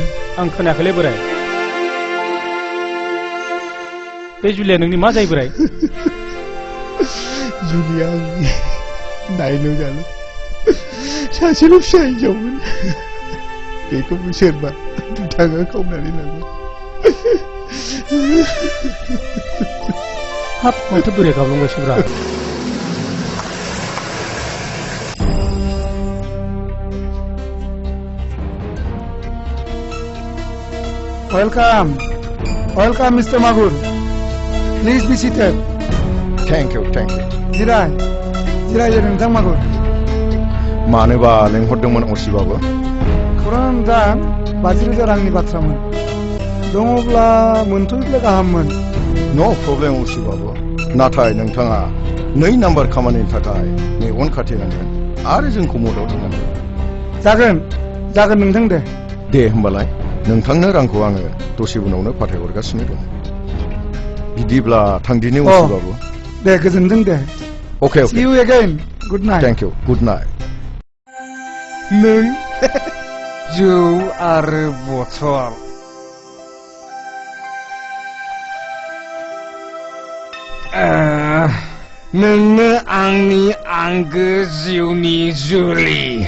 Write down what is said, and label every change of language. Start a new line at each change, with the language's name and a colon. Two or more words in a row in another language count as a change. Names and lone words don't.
Bodo: आं खोनायाखैलै बोराय बे जुलिया नोंनि मा जायो बोराय जुलिया नायनो जानो सासेल' फिसा हिनजावमोन बेखौबो सोरबा दुथाङा खावनानै लांबाय हाब माथो बोरै गाबलांगासिनोब्रा
English: Welcome, Mr. Magur. Please be seated. Thank you.
Bodo: जिराय नोंथां मागुर मानोबा लेंहरदोंमोन असिबाबो खौरां नोंथां 50,000 रांनि बाथ्रामोन दङब्ला मोनथ'योब्ला गाहाममोन
English: no problem
Bodo: असिबाबो नाथाय नोंथाङा 2 नाम्बार खामानिनि थाखाय मेगन खाथेनांगोन आरो जोंखौ मदद होनांगोन जागोन नोंथां दे होमबालाय नोंथांनो रांखौ आङो दसे उनावनो फाथायहरगासिनो दं बिदिब्ला थांदिनि असिबाबो दे गोजोनथों दे
English: Okay. See you again. Good night. Thank you. Good night.
Bodo: नों जौ आरो बथल नोंनो आंनि आंगो जिउनि जुलि